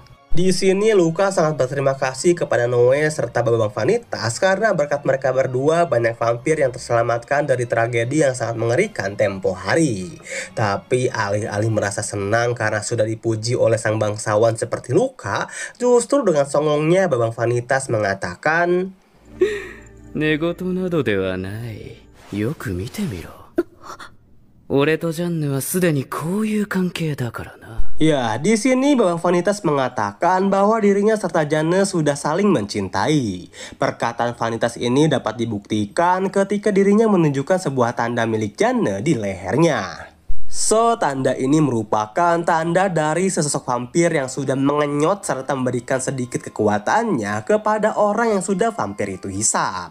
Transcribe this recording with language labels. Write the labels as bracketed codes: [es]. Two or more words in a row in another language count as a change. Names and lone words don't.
[id] Di sini Luka sangat berterima kasih kepada Noe serta Babang Vanitas karena berkat mereka berdua banyak vampir yang terselamatkan dari tragedi yang sangat mengerikan tempo hari. Tapi alih-alih merasa senang karena sudah dipuji oleh sang bangsawan seperti Luka, justru dengan songongnya Babang Vanitas mengatakan, [ja] 寝言などではない。よく見てみろ。俺とジャンヌはすでにこういう関係だからな。 [id] Ya, di sini Babang Vanitas mengatakan bahwa dirinya serta Janne sudah saling mencintai. Perkataan Vanitas ini dapat dibuktikan ketika dirinya menunjukkan sebuah tanda milik Janne di lehernya. So, tanda ini merupakan tanda dari sesosok vampir yang sudah mengenyot serta memberikan sedikit kekuatannya kepada orang yang sudah vampir itu hisap.